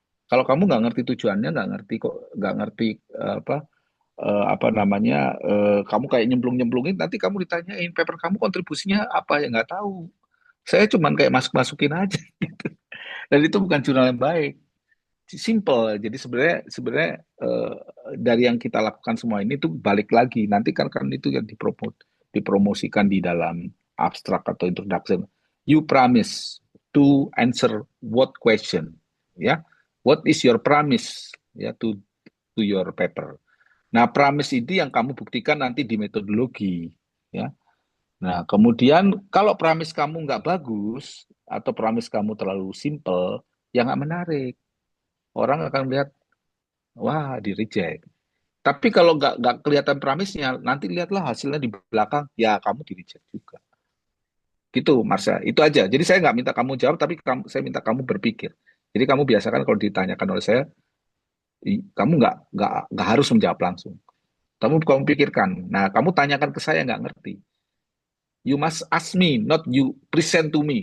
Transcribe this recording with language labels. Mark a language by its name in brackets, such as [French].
[Indonesian] Kalau kamu nggak ngerti tujuannya, nggak ngerti kok, nggak ngerti apa namanya, kamu kayak nyemplung-nyemplungin, nanti kamu ditanyain paper kamu kontribusinya apa ya nggak tahu. Saya cuman kayak masuk-masukin aja. Dan itu bukan jurnal yang baik. Simple. Jadi sebenarnya sebenarnya eh, dari yang kita lakukan semua ini tuh balik lagi. Nanti kan itu yang dipromosikan di dalam abstrak atau introduction. [English] You promise to answer what question, ya? What is your promise, ya, to your paper? [Indonesian] Nah, promise ini yang kamu buktikan nanti di metodologi, ya. Nah, kemudian kalau promise kamu nggak bagus atau promise kamu terlalu simple, ya nggak menarik. Orang akan melihat, wah, di reject. Tapi kalau nggak kelihatan premisnya, nanti lihatlah hasilnya di belakang, ya kamu di reject juga. Gitu, Marsha. Itu aja. Jadi saya nggak minta kamu jawab, tapi saya minta kamu berpikir. Jadi kamu biasakan kalau ditanyakan oleh saya, kamu nggak harus menjawab langsung. Kamu pikirkan. Nah, kamu tanyakan ke saya nggak ngerti. [English] You must ask me, not you present to me.